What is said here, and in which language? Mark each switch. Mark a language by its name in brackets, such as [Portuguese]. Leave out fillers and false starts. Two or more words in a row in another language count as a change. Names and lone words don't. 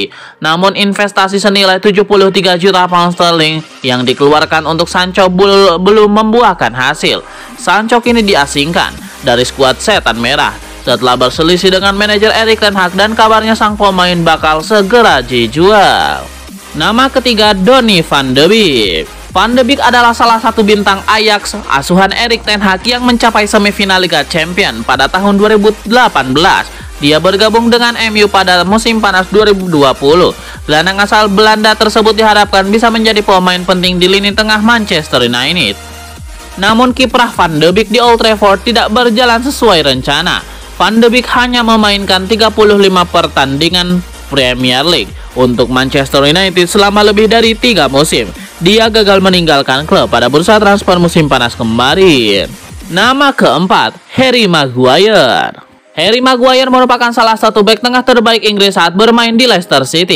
[Indonesian] Namun investasi senilai 73 juta pound sterling yang dikeluarkan untuk Sancho belum membuahkan hasil. Sancho kini diasingkan dari skuad Setan Merah setelah berselisih dengan manajer Erik ten Hag dan kabarnya sang pemain bakal segera dijual. Nama ketiga, Donny van de Beek. Van de Beek adalah salah satu bintang Ajax asuhan Erik ten Hag yang mencapai semifinal Liga Champions pada tahun 2018. Dia bergabung dengan MU pada musim panas 2020. Gelandang asal Belanda tersebut diharapkan bisa menjadi pemain penting di lini tengah Manchester United. Namun kiprah Van de Beek di Old Trafford tidak berjalan sesuai rencana. Van de Beek hanya memainkan 35 pertandingan Premier League untuk Manchester United selama lebih dari 3 musim. Dia gagal meninggalkan klub pada bursa transfer musim panas kemarin. Nama keempat, Harry Maguire. Harry Maguire merupakan salah satu bek tengah terbaik Inggris saat bermain di Leicester City.